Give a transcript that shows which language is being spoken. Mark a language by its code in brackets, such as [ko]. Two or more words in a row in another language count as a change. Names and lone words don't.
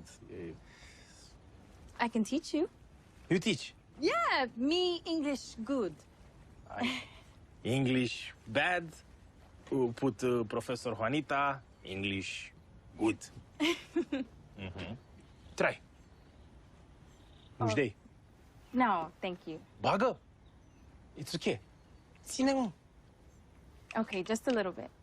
[en] I can teach you. You teach. Yeah, me English good. English bad. Put Professor Juanita. English good. Try. [ro] Nu-și dai. [en] No, thank you. [ro] Bagă. [en] It's okay. [ro] Ține-mă. [en] Okay, just a little bit.